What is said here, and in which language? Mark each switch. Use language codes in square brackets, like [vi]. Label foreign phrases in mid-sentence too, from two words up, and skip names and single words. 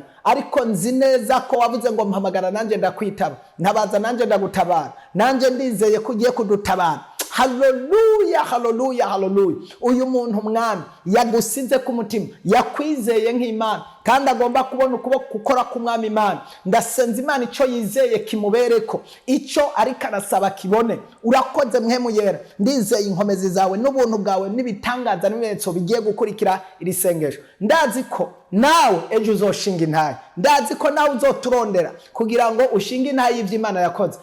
[rn] Ariko nzi neza ko wavuze ngo mpamagara nanjye ndakwitaba, ntabaza nanjye ndagutabara, nanjye ndizeye ko ugiye kudutabara. Haleluya, haleluya, haleluya. Uyu muntu mwami yagusize ku mutima, yakwizeye nk'Imana, kandi agomba kubona ukuboko gukora k'umwami Imana. Ndasenza Imana icyo yizeye kimubereko, icyo ariko arasaba kibone. Urakoze Mpwemu Yera, ndizeye inkomezi zawe n'ubuntu bwawe n'ibitangaza n'ibimenyetso bigiye gukurikira iri sengesho. Ndazi ko nawe ejo uzoshinga intaye, ndazi ko nawe uzoturondera kugira ngo ushinge intaye y'Imana yakoze.